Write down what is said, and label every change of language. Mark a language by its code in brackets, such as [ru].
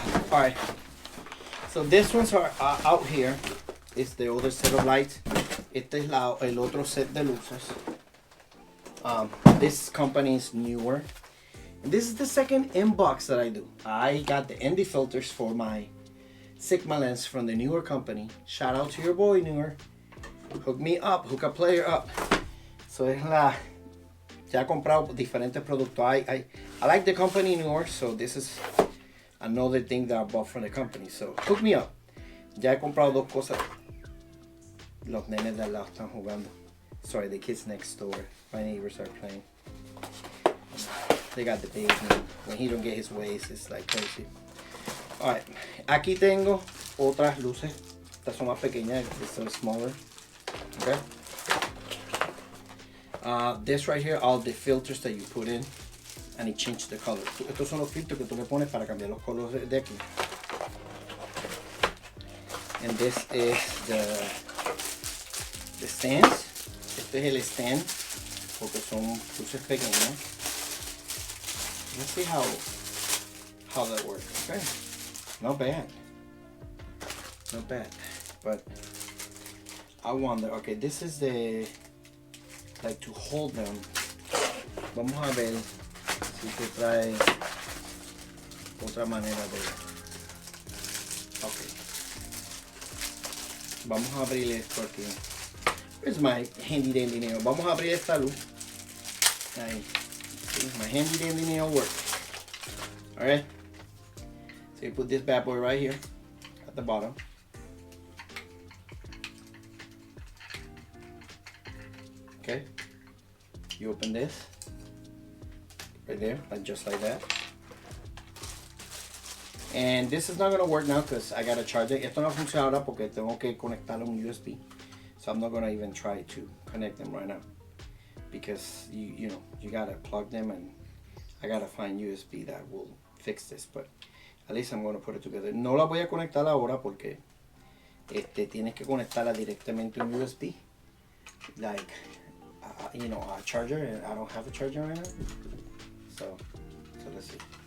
[en] Alright, so this ones are out here. It's the other set of lights. [es] Este es el otro set de luces. [en] This company is NWER. And this is the second inbox that I do. I got the ND filters for my Sigma lens from the NWER company. Shout out to your boy NWER. Hook me up, hook a player up. [es] So es la, ya he comprado diferentes productos. [en] I like the company NWER, so this is another thing that I bought from the company. So hook me up. [es] Ya he comprado 2 cosas. Los nenes de al lado están jugando. [en] Sorry, the kids next door. My neighbors are playing. They got the baby. When he don't get his ways, it's like crazy. Alright, [es] aquí tengo otras luces. Estas son más pequeñas, [en] these are smaller. Okay. This right here, all the filters that you put in, and it changes the color. [es] Estos son los filtros que tú le pones para cambiar los colores de aquí. [en] And this is the stands. [es] Este es el stand, porque son luces pequeñas. [en] Let's see how that works. Okay, not bad, not bad. But I wonder. Okay, this is the like to hold them. [es] Vamos a ver si te trae otra manera de. [en] Okay. [es] Vamos a abrir esto aquí. [en] Where's my handy dandy nail? [es] Vamos a abrir esta luz. Ahí. [en] See, my handy dandy nail works. Alright. So you put this bad boy right here at the bottom. Okay. You open this right there, like just like that. And this is not gonna work now because I gotta charge it. [es] Esto no funciona ahora porque tengo que conectarlo a un USB. [en] So I'm not gonna even try to connect them right now because you know you gotta plug them, and I gotta find USB that will fix this. But at least I'm gonna put it together. [es] No la voy a conectar ahora porque tienes que conectarla directamente a un USB, [en] like you know, a charger, and I don't have a charger right now. So let's see.